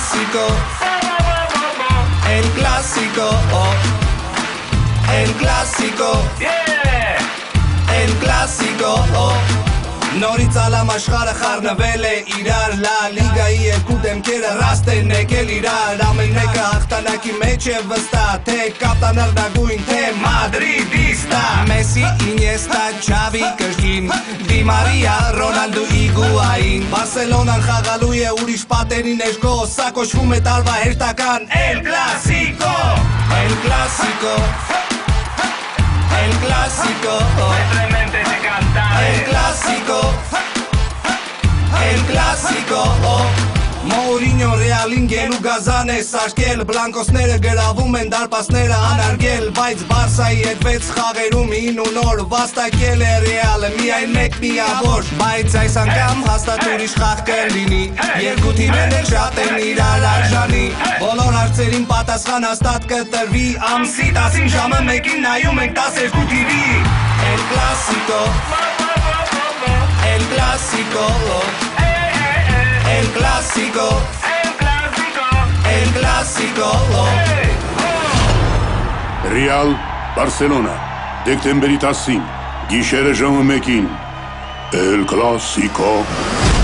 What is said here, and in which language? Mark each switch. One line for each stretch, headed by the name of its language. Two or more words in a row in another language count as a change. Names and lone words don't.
Spanish: clásico, el clásico, el clásico, el clásico.
Armenian: Նորից ալամ աշխարը խառնվել է իրար Լա լիգայի երկու դեմքերը ռաստ են եկել իրար Ամեն մեկը հաղթանակի մեջ է վստահ Թե կապտան արդագույն, թե Մադրիդիստա Մեսի, Ինյեստա, Չավի, կրկին Դի Մարիա, Ռոնալդու, Իգուային Բարսելոնան խաղալու է ուրիշ պատերի ներքո Սա կոչվում է տարվա հերթական
Spanish: El Clásico El Clásico El Clásico El Clásico El Clásico
Armenian: Մորինյո Ռեալին գելու գազան է սարքել Բլանկոսները գրավում են դարպասները անարգել Բայց Բարսայի հետ 6 խաղերում 9 նոր վաստակել է Ռեալը Միայն մեկ միավոր Բայց այս անգամ հաստատ ուրիշ խաղ կլինի Երկու թիմերը շատ են իրար արժանի Բոլոր հարցերին պատասխան հաստատ կտրվի Ամսի 10-ին ժամը 1-ին նայում ենք 12 TV
Spanish: El Clásico El Clásico
Armenian: El Clásico El Clásico Real Barcelona դեկտեմբերի 10-ին գիշերը ժամը 1-ին El Clásico